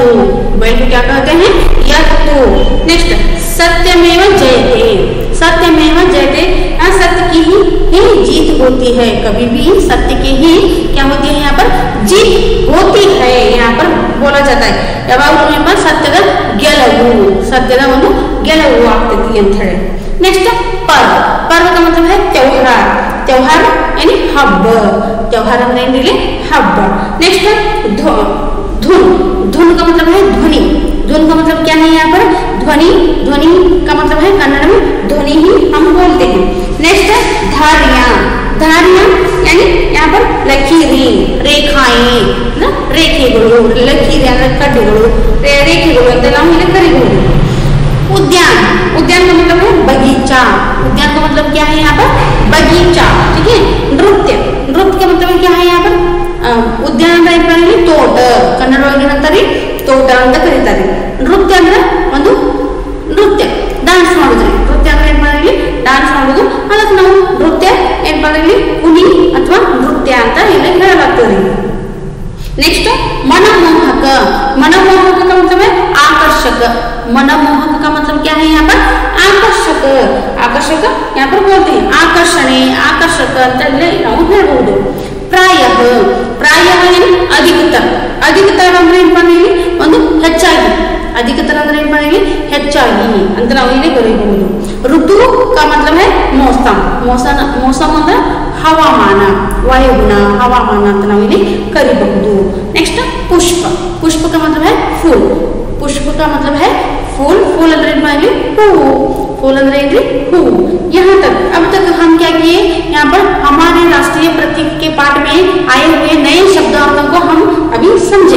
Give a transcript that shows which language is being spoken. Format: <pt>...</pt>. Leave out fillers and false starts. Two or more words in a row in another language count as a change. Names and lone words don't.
<hi>बैल को क्या कहते हैं, यत्तु। नेक्स्ट सत्यमेव जयते। सत्य की ही जीत होती है, कभी भी सत्य की ही क्या होती है, यहाँ पर जीत होती है, यहाँ पर बोला जाता है।</hi> <kn>ಯಾವಾಗಲೂ ಸತ್ಯದ ಒಂದು ಗೆಲುವು ಆಗ್ತೈತಿ ಅಂತ ಹೇಳಿ।</kn> <hi>नेक्स्ट पर्व का मतलब है त्योहार यानी हब्ब।</hi> <kn>त्योहार ಅಂದ್ರೆ हब्ब।</kn> <hi>नेक्स्ट धुन का मतलब है ध्वनि। धुन का मतलब क्या है, यहाँ पर ध्वनि का मतलब है कन्नड़ में ध्वनि ही हम बोलते हैं। नेक्स्ट धारियां यानी यहाँ पर लकीरी, रेखाएं,</hi> <kn>रेखेಗಳು, लकीरी ಅಂದ್ರೆ ಕಡ್ಡಿಗಳು, ರೇಖೆಗಳು ಅಂತ ನಾವು ಇಲ್ಲಿ ಕರೀಬಹುದು।</kn> <hi>उद्यान का मतलब है बगीचा। उद्यान का मतलब क्या है, यहाँ पर बगीचा। ठीक है। नृत्य का मतलब क्या है, यहाँ पर उद्यान</hi> <kn>ಅಂದ್ರೆ ತೋಟ, ಕನ್ನಡ ಒಳಗೆ ಏನಂತಾರೆ, ತೋಟ ಅಂತ ಕರೀತಾರೆ। ನೃತ್ಯ ಅಂದ್ರೆ ಒಂದು ನೃತ್ಯ, ಡಾನ್ಸ್ ಮಾಡೋದ್ರಿ। ನೃತ್ಯ ಅಂದ್ರೆ ಡಾನ್ಸ್ ಮಾಡೋದು, ಅದಕ್ಕೆ ನಾವು ನೃತ್ಯ ಕುಣಿ ಅಥವಾ ನೃತ್ಯ ಅಂತ ಇಲ್ಲಿ ಹೇಳಲಾಗ್ತದೆ।</kn> <hi>नेक्स्ट मनमोहक का मतलब है आकर्षक। मनमोहक का मतलब क्या है, यहाँ पर आकर्षक यहाँ पर बोलते हैं, आकर्षक</hi> <kn>ಅಂತ ನಾವು ಹೇಳಬಹುದು।</kn> <hi>प्रायः यानी अधिकतर</hi> <kn>ಅಂದ್ರೆ ಒಂದು ಹೆಚ್ಚಾಗಿ, अधिकतर ಅಂದ್ರೆ ಹೆಚ್ಚಾಗಿ ಅಂತ ನಾವು ಇಲ್ಲಿ ಬರೆಯಬಹುದು। ಋತು</kn> <hi>का मतलब है मौसम</hi> <kn>ಅಂದ್ರೆ हवामान, वायुगुण हवामान ಅಂತ ನಾವು ಇಲ್ಲಿ ಕರೀಬಹುದು।</kn> <hi>नेक्स्ट पुष्प का मतलब है फूल। पुष्प का मतलब है फूल, फूल अंदर फूल अंदर हु। यहाँ तक अब तक हम क्या किए, यहाँ पर हमारे राष्ट्रीय प्रतीक के पाठ में आए हुए नए शब्दार्थों को हम अभी समझे।</hi>